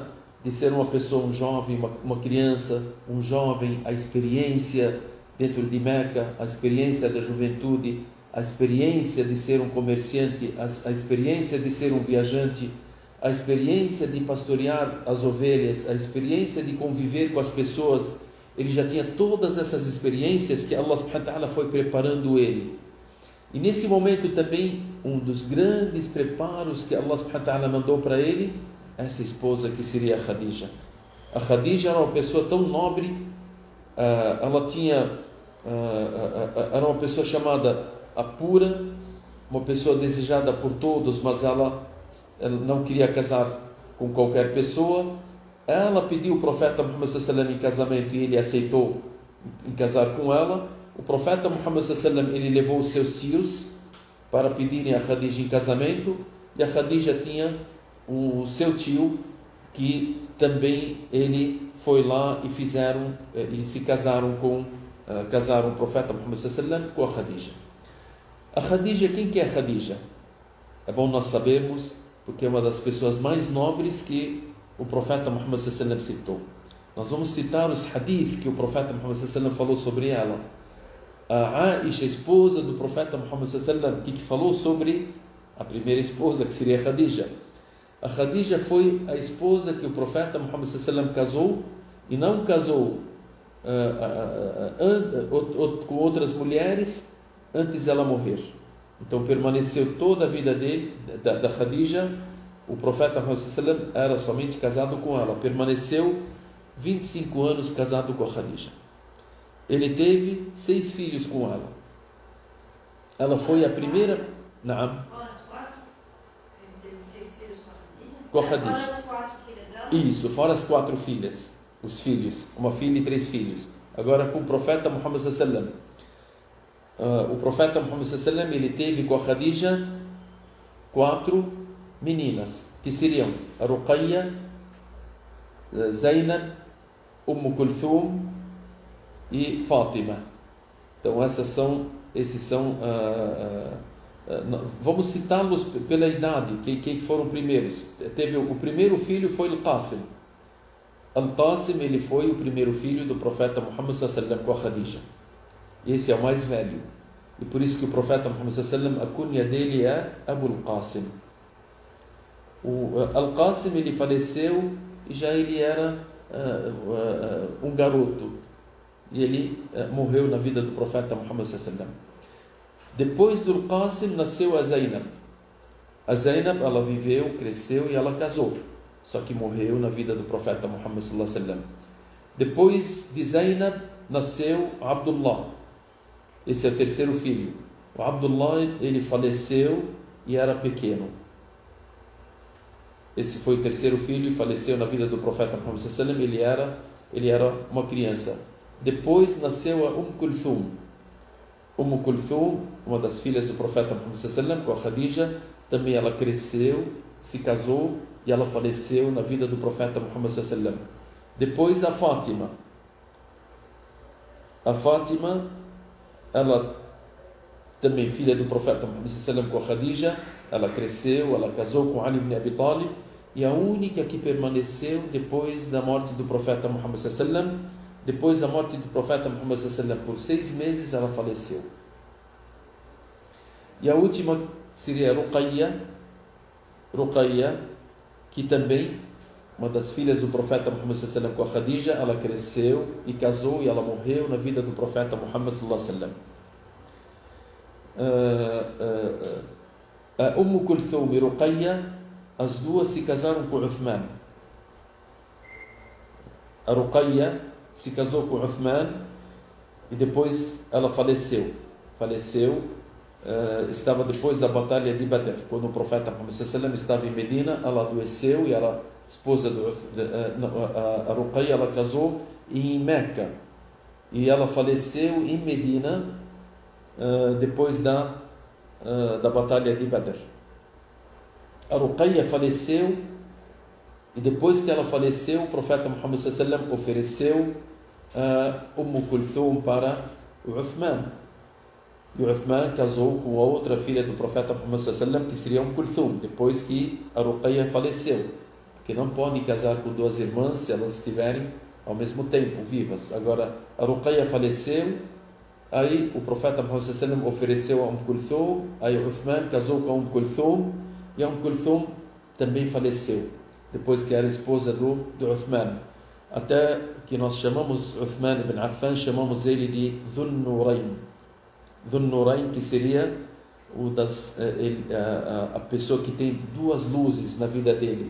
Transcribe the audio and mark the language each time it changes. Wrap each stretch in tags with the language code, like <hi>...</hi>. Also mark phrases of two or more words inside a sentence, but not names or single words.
<pt>De ser uma pessoa, um jovem, uma criança, um jovem, a experiência dentro de Meca, a experiência da juventude, a experiência de ser um comerciante, a experiência de ser um viajante, a experiência de pastorear as ovelhas, a experiência de conviver com as pessoas ele já tinha todas essas experiências que</pt> <ar>الله سبحانه وتعالى</ar> <pt>foi preparando ele. E nesse momento também, um dos grandes preparos que</pt> <ar>الله سبحانه وتعالى</ar> <pt>mandou para ele, essa esposa que seria a Khadija. A Khadija era uma pessoa tão nobre, ela tinha, era uma pessoa chamada a pura, uma pessoa desejada por todos, mas ela não queria casar com qualquer pessoa. Ela pediu o profeta Muhammad</pt> <ar>صلى الله عليه وسلم</ar> <pt>em casamento e ele aceitou em casar com ela. O profeta Muhammad</pt> <ar>صلى الله عليه وسلم,</ar> <pt>ele levou os seus tios para pedirem a Khadija em casamento, e a Khadija tinha o seu tio que também ele foi lá e fizeram e se casaram casaram o profeta Muhammad</pt> <ar>صلى الله عليه وسلم</ar> <pt>com a Khadija. A Khadija, quem que é a Khadija? É bom nós sabermos, porque é uma das pessoas mais nobres que o profeta Muhammad</pt> <ar>صلى الله عليه وسلم</ar> <pt>citou. Nós vamos citar os hadith que o profeta Muhammad</pt> <ar>صلى الله عليه وسلم</ar> <pt>falou sobre ela. A Aisha, esposa do profeta Muhammad</pt> <ar>صلى الله عليه وسلم,</ar> <pt>que falou sobre a primeira esposa, que seria a Khadija. A Khadija foi a esposa que o profeta Muhammad</pt> <ar>صلى الله عليه وسلم</ar> <pt>casou, e não casou com outras mulheres antes dela morrer. Então permaneceu toda a vida da Khadija. O profeta Muhammad</pt> <ar>صلى الله عليه وسلم</ar> <pt>era somente casado com ela, permaneceu 25 anos casado com a Khadija. Ele teve 6 filhos com ela. Ela foi a primeira. Naam. Fora as 4? Ele teve 6 filhos Com a Khadija. Fora as 4 filhas dela? Isso, fora as 4 filhas. Os filhos, uma filha e 3 filhos. Agora com o profeta Muhammad</pt> <ar>صلى الله عليه وسلم.</ar> <pt>O profeta Muhammad</pt> <ar>صلى الله عليه وسلم,</ar> <pt>ele teve com a Khadija 4 meninas, que seriam a Ruqayya, Zainab, Kulthum e Fátima. Então esses são vamos citá-los pela idade, quem foram primeiros. O primeiro filho foi Al-Qasim. Al-Qasim, ele foi o primeiro filho do profeta Muhammad</pt> <ar>صلى الله عليه وسلم</ar> <pt>com a Khadija. Esse é o mais velho. E por isso que o profeta Muhammad</pt> <ar>صلى الله عليه وسلم,</ar> <pt>a cunha dele é Abu Al-Qasim. O Al-Qasim, ele faleceu e já ele era um garoto. E ele morreu na vida do profeta Muhammad</pt> <ar>صلى الله عليه وسلم.</ar> <pt>Depois do Al-Qasim nasceu a Zainab. A Zainab, ela viveu, cresceu e ela casou. Só que morreu na vida do profeta Muhammad</pt> <ar>صلى الله عليه وسلم.</ar> <pt>Depois de Zainab nasceu Abdullah. Esse é o terceiro filho. O Abdullah, ele faleceu e era pequeno. Esse foi o terceiro filho e faleceu na vida do profeta Muhammad</pt> <ar>صلى الله عليه وسلم.</ar> <pt>Ele era uma criança. Depois nasceu a Kulthum. Kulthum, uma das filhas do profeta Muhammad</pt> <ar>صلى الله عليه وسلم,</ar> <pt>com a Khadija, também ela cresceu, se casou e ela faleceu na vida do profeta Muhammad</pt> <ar>صلى الله عليه وسلم.</ar> <pt>Depois a Fátima. A Fátima, ela também filha do profeta Muhammad</pt> <ar>صلى الله عليه وسلم,</ar> <pt>com a Khadija, ela cresceu, ela casou com Ali ibn Abi Talib, e a única que permaneceu depois da morte do profeta Muhammad</pt> <ar>صلى الله عليه وسلم.</ar> <pt>Depois da morte do profeta Muhammad</pt> <ar>صلى الله عليه وسلم,</ar> <pt>por 6 meses ela faleceu. E a última seria Ruqayya, que também uma das filhas do profeta Muhammad</pt> <ar>صلى الله عليه وسلم,</ar> <pt>com a Khadija, ela cresceu e casou e ela morreu na vida do profeta Muhammad</pt> <ar>صلى الله عليه وسلم.</ar> <pt>A Kulthum e Ruqayya, as duas se casaram com Uthman. A Ruqayya se casou com Uthman e depois ela faleceu. Estava depois da batalha de Badr, quando o profeta Muhammad</pt> <ar>صلى الله عليه وسلم</ar> <pt>estava em Medina. Ela adoeceu e ela, esposa a Ruqayya, ela casou em Meca e ela faleceu em Medina depois da batalha de Badr. A Ruqayya faleceu e depois que ela faleceu, o profeta Muhammad</pt> <ar>صلى الله عليه وسلم</ar> <pt>ofereceu Kulthum para o Uthman. E o Uthman casou com a outra filha do profeta Muhammad</pt> <ar>صلى الله عليه وسلم,</ar> <pt>que seria Kulthum, depois que a Ruqayya faleceu. Porque não podem casar com 2 irmãs se elas estiverem ao mesmo tempo vivas. Agora, a Ruqayya faleceu, aí o profeta Muhammad</pt> <ar>صلى الله عليه وسلم</ar> <pt>ofereceu a Kulthum, aí o Uthman casou com Kulthum, e Kulthum também faleceu, depois que era esposa do Uthman. até que nós chamamos Uthman ibn Affan, chamamos ele de Dhun Nurayn. Dhun Nurayn, que seria a pessoa que tem duas luzes na vida dele.</pt>